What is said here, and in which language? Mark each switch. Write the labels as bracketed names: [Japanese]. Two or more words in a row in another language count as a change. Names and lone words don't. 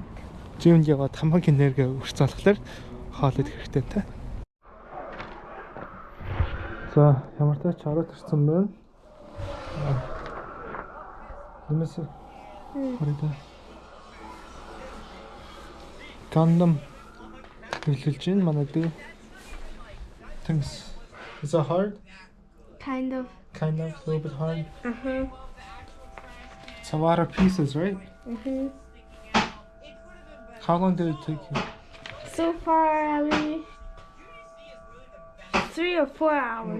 [Mongolian] Жимд яваад хамаг энерги өрч залхахлаар хоол идэх хэрэгтэй та. За ямар ч тач ороод ирсэн байна. Нэмээс хараа. Кондом хэлж ин манай дүү. [English] Thanks. Is that hard? Kind of. Kind of, a little bit hard. Uh-huh. It's a lot of pieces, right? Mhm. How long did it take you? So far, at least 3 or 4 hours.